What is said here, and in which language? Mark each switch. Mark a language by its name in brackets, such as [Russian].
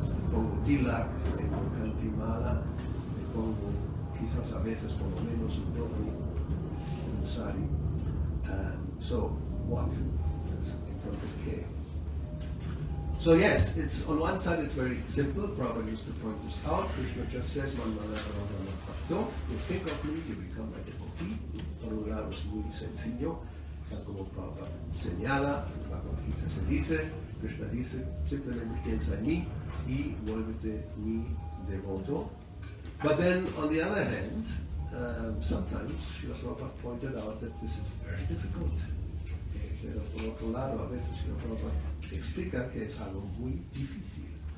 [Spanish] Pongo tilak, pongo kanti mala, pongo quizás a veces por lo menos un dhoti, un sari. [English] So what? [Spanish] Entonces, ¿qué? [English] So yes, it's on one side it's very simple. Prabhupada used to point this out. Krishna just says, "Man you think of me, you become my devotee." [Spanish] Por un lado es muy sencillo, como Prabhupada señala, Bhagavad Gita se dice, Krishna dice, simplemente piensa en mí y vuélvete mi devoto. [English] But then, on the other hand, sometimes Srila Prabhupada pointed out that this is very difficult. [Spanish] Pero por otro lado, a veces Srila Prabhupada explica que es algo muy difícil.